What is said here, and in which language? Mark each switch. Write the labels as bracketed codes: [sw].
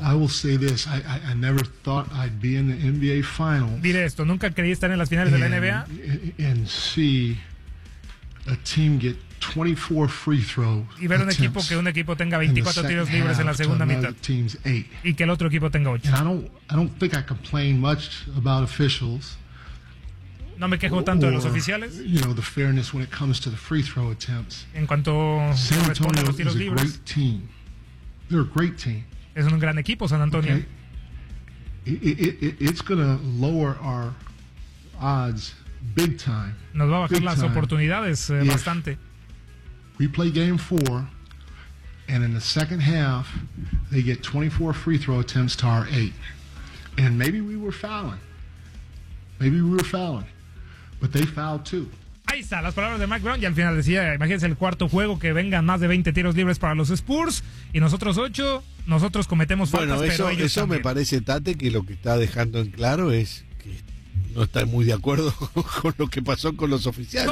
[en] I will say this: I never thought I'd be in the NBA finals. [es] Diré esto: nunca creí estar en las finales de la NBA. [en] And see a team get 24 free throw [es] y ver un equipo que tenga 24 tiros libres en la segunda mitad y que el otro equipo tenga 8. [en] I don't think I complain much about officials. [es] No me quejo tanto de los oficiales. [en] You know, the fairness when it comes to the free throw attempts. [es] En cuanto San Antonio a los tiros libres, [en] great team. They're a great team. [es] Es un gran equipo San Antonio. Okay. [en] It's going to lower our odds big time. [es] Nos va a bajar las oportunidades bastante. [en] We play game 4 and in the second half they get 24 free throw attempts to our 8. And maybe we were fouling. But they fouled too. [es] Ahí está, las palabras de Mike Brown, y al final decía, imagínense el cuarto juego, que vengan más de 20 tiros libres para los Spurs, y nosotros 8, nosotros cometemos faltas, bueno, eso, pero ellos eso también. Me parece, Tate, que lo que está dejando en claro es que no está muy de acuerdo con lo que pasó con los oficiales.